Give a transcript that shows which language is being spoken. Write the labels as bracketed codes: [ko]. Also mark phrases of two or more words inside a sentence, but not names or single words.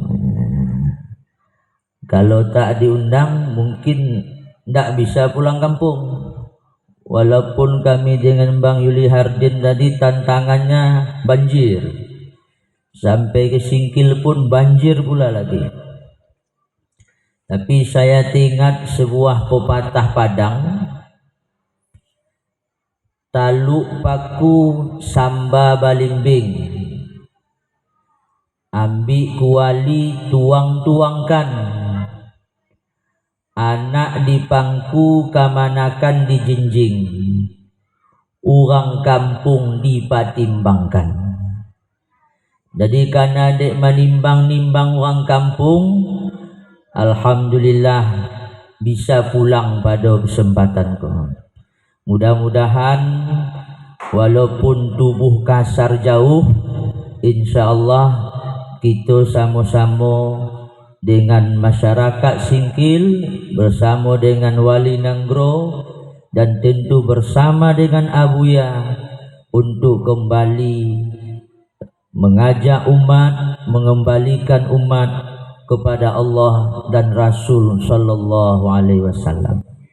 [id] Kalau tak diundang mungkin tidak bisa pulang kampung. Walaupun kami dengan Bang Yuli Hardin tadi tantangannya banjir, sampai ke Singkil pun banjir pula lagi. Tapi saya teringat sebuah pepatah Padang, [min] taluk paku samba balimbing, ambil kuali tuang-tuangkan, anak di pangku kamanakan dijinjing, orang kampung dipatimbangkan. [id] Jadi karena dek menimbang-nimbang orang kampung, alhamdulillah bisa pulang pada kesempatan kau. Mudah-mudahan walaupun tubuh kasar jauh, insyaallah kita sama-sama dengan masyarakat Singkil, bersama dengan Wali Nanggro, dan tentu bersama dengan Abuya untuk kembali mengajak umat, mengembalikan umat kepada Allah dan Rasul [ar] صلى الله عليه وسلم.